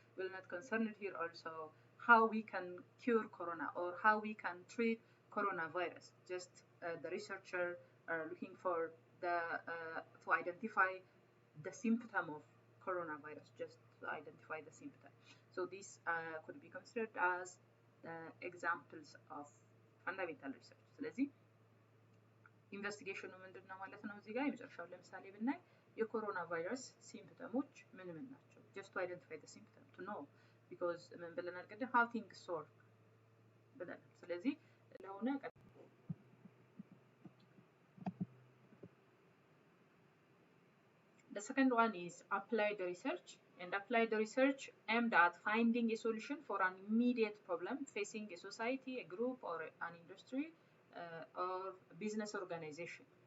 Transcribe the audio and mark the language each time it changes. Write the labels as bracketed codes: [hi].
[en] Will not concern here also how we can cure corona or how we can treat coronavirus. Just the researcher are looking for the to identify the symptom of coronavirus, just to identify the symptom. So these could be considered as examples of fundamental research. [am] ስለዚህ ኢንቨስቲጌሽኑ ምንድነው ማለት ነው? እዚህ ጋር የመጨረሻው ለምሳሌ ብናይ የኮሮና ቫይረስ ሲምፕተሞች ምን ምን ናቸው? [en] just to identify the symptom, to know, because [am] ምን ብለናል ቅድም [en] how things work [am] ብለናል። ስለዚህ ለሆነ [en] the second one is applied research, and applied research aimed at finding a solution for an immediate problem facing a society, a group, or an industry or business organization.